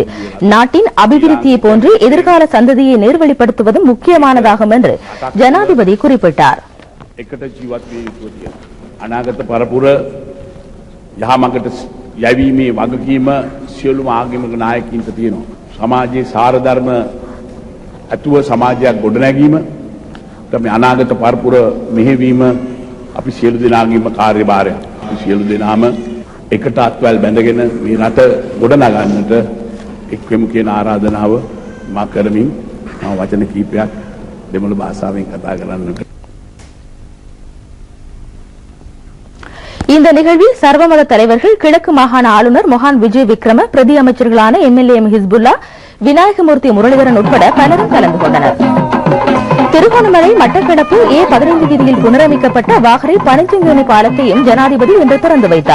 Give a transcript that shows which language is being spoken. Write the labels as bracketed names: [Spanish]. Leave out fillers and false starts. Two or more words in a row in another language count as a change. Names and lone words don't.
[Tamil] நாட்டின் அபிவிருத்தியை போன்று எதிர்கால சந்ததியை நேர்வழிப்படுத்துவதும் முக்கியமானதாகும் என்று ஜனாதிபதி குறிப்பிட்டார். [Sinhala] අනාගත පරපුර යහමඟට යැවීමේ වගකීම සියලුම ආගමික නායකයින්ට තියෙනවා. සමාජයේ සාරධර්ම ඇතුව සමාජයක් ගොඩනැගීම තමයි අනාගත පරපුර මෙහෙවීම අපි සියලු දෙනාගේම කාර්යභාරයක්. අපි සියලු දෙනාම එකට අත්වැල් බැඳගෙන මේ රට ගොඩනගන්නට එක්වෙමු කියන ආරාධනාව මා කරමින් මම වචන කීපයක් දෙමළ භාෂාවෙන් කතා කරන්නට. [Tamil] இந்த நிகழ்வில் சர்வமத தலைவர்கள், கிழக்கு மாகாண ஆளுநர் மொஹான் விஜய் விக்ரம, பிரதி அமைச்சர்களான எம்எல்ஏ ஹிஸ்புல்லா, விநாயகமூர்த்தி முரளிதரன் உட்பட பலரும் கலந்து கொண்டனர். திருகோணமலை மட்டக்களப்பு A15 வீதியில் புனரமைக்கப்பட்ட வாகரை பனஞ்சங்கேணி பாலத்தையும் ஜனாதிபதி இன்று திறந்து வைத்தார்.